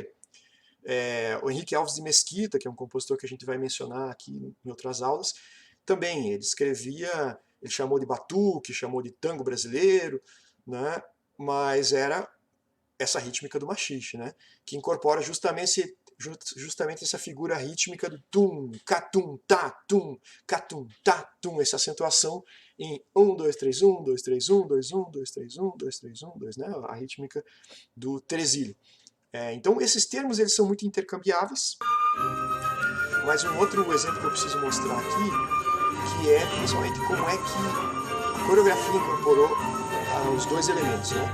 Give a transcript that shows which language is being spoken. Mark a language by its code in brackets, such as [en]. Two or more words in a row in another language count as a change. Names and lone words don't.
[pt] O Henrique Alves de Mesquita, que é um compositor que a gente vai mencionar aqui em outras aulas, também ele escrevia, ele chamou de batuque, chamou de tango brasileiro, né? Mas era essa rítmica do machixe, né? Que incorpora justamente essa figura rítmica do tum, catum, tá, tum, essa acentuação em 1, 2, 3, 1, 2, 3, 1, 2, 1, 2, 3, 1, 2, 3, 1, 2, né? A rítmica do tresilho. Então esses termos eles são muito intercambiáveis, mas um outro exemplo que eu preciso mostrar aqui, que é principalmente como é que a coreografia incorporou os dois elementos, né?